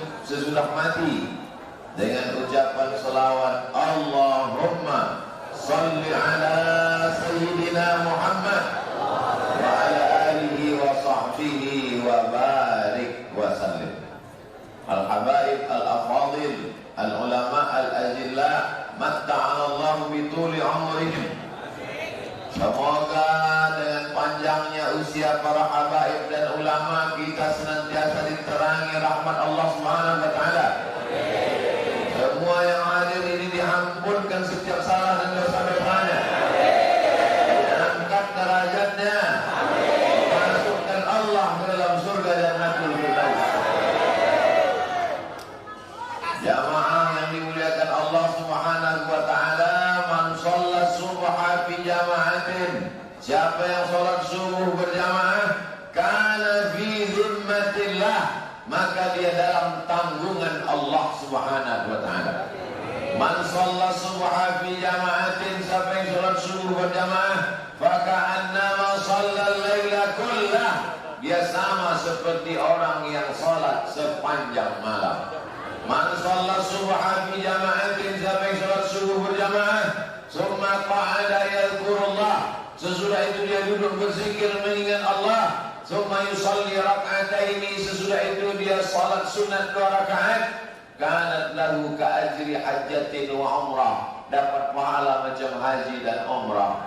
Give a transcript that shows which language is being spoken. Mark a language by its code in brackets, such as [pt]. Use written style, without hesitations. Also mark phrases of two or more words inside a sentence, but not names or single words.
[ms] sesudah mati dengan ucapan selawat [ar] اللهم صل على سيدنا محمد وعلى آله وصحبه وبارك وسلم. الحبايب الأفاضل العلماء الأجلة متعنا الله بطول عمرهم. [ms] Semoga dengan panjangnya usia para habaib dan ulama kita senantiasa diterangi rahmat Allah [ar] سبحانه وتعالى. [ms] Semua yang hadir ini diampunkan setiap salah dan dosa-dosanya. Diangkat derajatnya. Masukkan Allah ke dalam surga Jannatul Firdaus. Jamaah yang dimuliakan Allah [ar] سبحانه وتعالى, من صلى الصبح في جماعة, [ms] siapa yang salat subuh berjamaah, [ar] كان في ذمة الله, [ms] maka dia dalam tanggungan Allah [ar] سبحانه وتعالى. من صلى الصبح في جماعة, [ms] siapa yang salat subuh berjamaah, [ar] فكأنما صلى الليل كله, [ms] dia sama seperti orang yang salat sepanjang malam. [ar] من صلى الصبح في جماعة, [ms] siapa yang salat subuh berjamaah, [ar] ثم قعد يذكر الله, [ms] sesudah itu dia duduk berzikir mengingat Allah, [ar] ثم يصلي ركعتين, [ms] sesudah itu dia salat sunat 2 rakaat, [ar] كانت له كأجر حجة وعمرة, [ms] dapat pahala macam haji dan umrah.